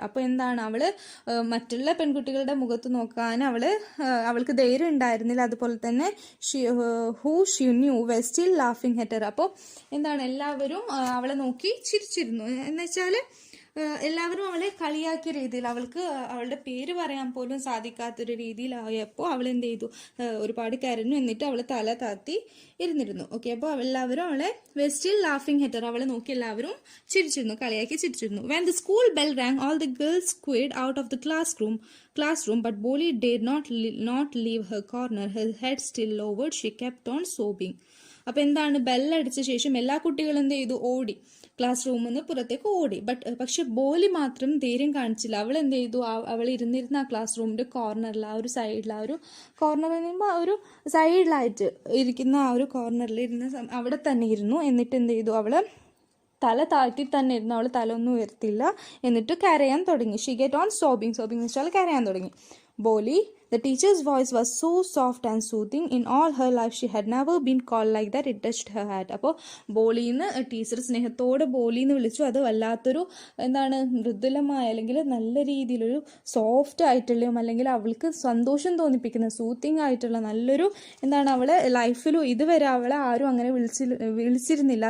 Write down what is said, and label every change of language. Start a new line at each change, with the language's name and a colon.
Malayalam: അപ്പോൾ എന്താണ്, അവള് മറ്റുള്ള പെൺകുട്ടികളുടെ മുഖത്ത് നോക്കാൻ അവൾക്ക് ധൈര്യം ഉണ്ടായിരുന്നില്ല. അതുപോലെ തന്നെ
English: who she knew were still laughing at her.
Malayalam: അപ്പോൾ എന്താണ്, എല്ലാവരും അവളെ നോക്കി ചിരിച്ചിരുന്നു. എന്നുവെച്ചാൽ എല്ലാവരും അവളെ കളിയാക്കിയ രീതിയിൽ, അവൾക്ക് അവളുടെ പേര് പറയാൻ പോലും സാധിക്കാത്തൊരു രീതിയിലായപ്പോൾ അവൾ എന്ത് ചെയ്തു, ഒരുപാട് കരഞ്ഞു. എന്നിട്ട് അവൾ തല താത്തി ഇരുന്നിരുന്നു. ഓക്കെ, അപ്പോൾ എല്ലാവരും അവളെ
English: still laughing at her,
Malayalam: അവളെ നോക്കി എല്ലാവരും ചിരിച്ചിരുന്നു, കളിയാക്കി ചിരിച്ചിരുന്നു.
English: When the school bell rang, all the girls squared out of the classroom, but Bolly dared not leave her corner. Her head still lowered, she kept on sobbing.
Malayalam: അപ്പോൾ എന്താണ്, ബെല്ലടിച്ച ശേഷം എല്ലാ കുട്ടികളും എന്ത് ചെയ്തു, ഓടി, ക്ലാസ് റൂമിൽ നിന്ന് പുറത്തേക്ക് ഓടി. പക്ഷെ ബോലി മാത്രം ധൈര്യം കാണിച്ചില്ല. അവൾ എന്ത് ചെയ്തു, അവൾ ഇരുന്നിരുന്ന ആ ക്ലാസ് റൂമിൻ്റെ കോർണറിൽ, ആ ഒരു സൈഡിൽ, ആ ഒരു കോർണറിൽ നിന്ന് ആ ഒരു സൈഡിലായിട്ട് ഇരിക്കുന്ന ആ ഒരു കോർണറിൽ അവിടെ തന്നെ ഇരുന്നു. എന്നിട്ട് എന്ത് ചെയ്തു, അവൾ തല താഴ്ത്തി തന്നെ ഇരുന്നു, അവൾ തല ഒന്നും ഉയർത്തില്ല. എന്നിട്ട് കരയാൻ തുടങ്ങി.
English: she get on sobbing
Malayalam: എന്ന് വെച്ചാൽ കരയാൻ തുടങ്ങി.
English: Bholi, the teacher's voice was so soft and soothing. In all her life she had never been called like that. It touched her heart.
Malayalam: അപ്പോൾ ബോളിന്ന് ടീച്ചർ സ്നേഹത്തോടെ ബോളിന്ന് വിളിച്ചു. അത് വല്ലാത്തൊരു എന്താണ്, മൃദുലമായ അല്ലെങ്കിൽ നല്ല രീതിയിലൊരു സോഫ്റ്റ് ആയിട്ടുള്ളതും അല്ലെങ്കിൽ അവൾക്ക് സന്തോഷം തോന്നിപ്പിക്കുന്ന സൂത്തിങ് ആയിട്ടുള്ള നല്ലൊരു എന്താണ്, അവളെ ലൈഫിലും ഇതുവരെ അവളെ ആരും അങ്ങനെ വിളിച്ചിരുന്നില്ല.